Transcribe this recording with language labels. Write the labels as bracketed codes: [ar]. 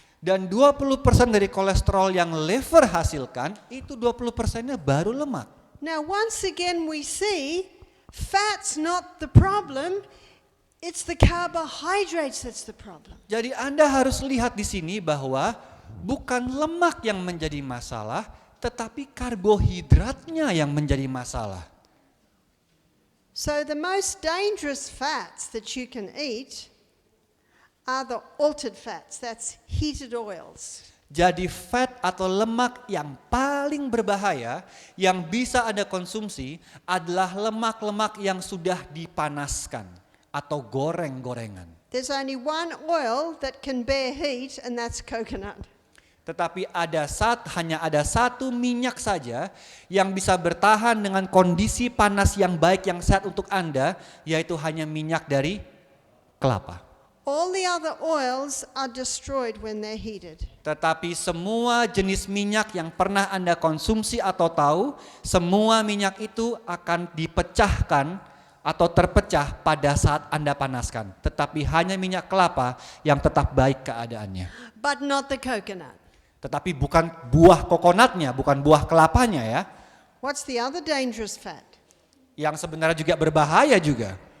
[id] Dan 20% dari kolesterol yang liver hasilkan itu 20%-nya baru lemak. [en] Now once again we see fat's not the problem. It's the carbohydrates that's the problem. [id] Jadi Anda harus lihat di sini bahwa bukan lemak yang menjadi masalah, tetapi karbohidratnya yang menjadi masalah. [en] So the most dangerous fats that you can eat are the altered fats, that's heated oils. [id] Jadi fat atau lemak yang paling berbahaya yang bisa Anda konsumsi adalah lemak-lemak yang sudah dipanaskan atau goreng-gorengan. [en] There's only one oil that can bear heat, and that's coconut. [id] Tetapi hanya ada satu minyak saja yang bisa bertahan dengan kondisi panas yang baik yang sehat untuk Anda, yaitu hanya minyak dari kelapa. [en] All the other oils are destroyed when they're heated. [id] Tetapi semua jenis minyak yang pernah Anda konsumsi atau tahu, semua minyak itu akan dipecahkan atau terpecah pada saat Anda panaskan. Tetapi hanya minyak kelapa yang tetap baik keadaannya. [en] But not the coconut. [id] Tetapi bukan buah kokonatnya, bukan buah kelapanya ya. [en] What's the other dangerous fat? [id] Yang sebenarnya juga berbahaya juga.